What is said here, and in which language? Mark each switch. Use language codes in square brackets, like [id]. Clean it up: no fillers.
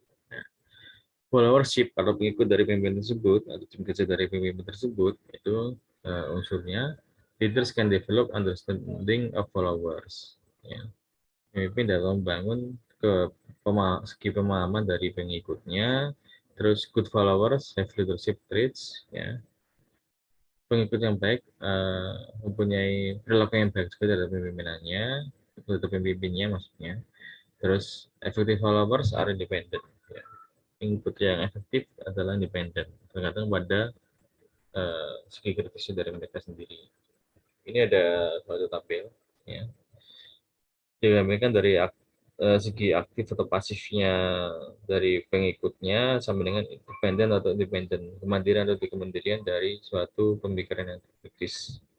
[id] Nah, followership atau pengikut dari pemimpin tersebut atau tim kerja dari pemimpin tersebut itu unsurnya [en] leaders can develop understanding of followers. [id] Ya. Pemimpin dalam membangun segi pemahaman dari pengikutnya. [en] Terus good followers have leadership traits, ya. [id] Pengikut yang baik mempunyai perilaku yang baik juga dari pemimpinannya, atau pemimpinnya maksudnya. [en] Terus effective followers are independent. [id] Ya. Input yang efektif adalah independen, tergantung pada segi kritisnya dari mereka sendiri. Ini ada suatu tabel, ya. Digambarkan dari segi aktif atau pasifnya dari pengikutnya sama dengan independen atau independen, kemandirian atau kemandirian dari suatu pemikiran yang kritis.